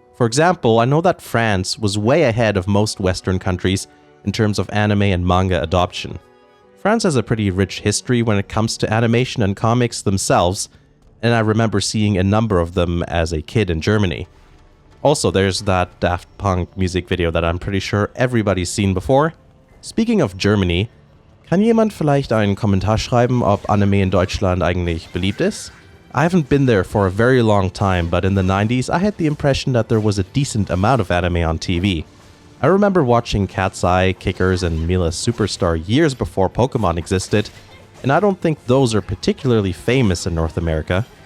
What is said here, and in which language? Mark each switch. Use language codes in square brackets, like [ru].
[en] For example, I know that France was way ahead of most Western countries in terms of anime and manga adoption. France has a pretty rich history when it comes to animation and comics themselves, and I remember seeing a number of them as a kid in Germany. Also, there's that Daft Punk music video that I'm pretty sure everybody's seen before. Speaking of Germany, [de] kann jemand vielleicht einen Kommentar schreiben, ob Anime in Deutschland eigentlich beliebt ist? [en] I haven't been there for a very long time, but in the 90s I had the impression that there was a decent amount of anime on TV. I remember watching Cat's Eye, Kickers, and Mila Superstar years before Pokemon existed, and I don't think those are particularly famous in North America.